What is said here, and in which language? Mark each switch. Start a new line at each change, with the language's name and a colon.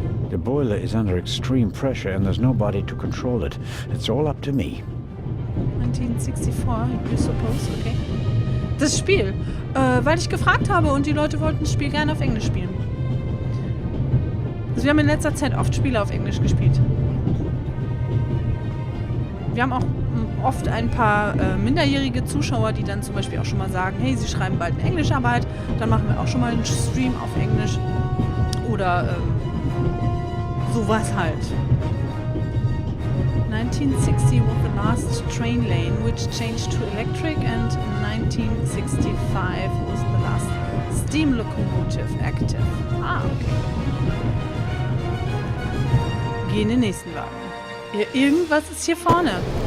English: The boiler is under extreme pressure and there's nobody to control it. It's all up to me. 1964, you suppose, okay.
German: Das Spiel, weil ich gefragt habe und die Leute wollten das Spiel gerne auf Englisch spielen. Also wir haben in letzter Zeit oft Spiele auf Englisch gespielt. Wir haben auch oft ein paar minderjährige Zuschauer, die dann zum Beispiel auch schon mal sagen, hey, sie schreiben bald eine Englischarbeit, dann machen wir auch schon mal einen Stream auf Englisch. Oder sowas halt.
English: 1960 was the last train lane which changed to electric, and 1965 was the last steam locomotive active. Ah, okay.
German: Geh in den nächsten Wagen. Ja, irgendwas ist hier vorne.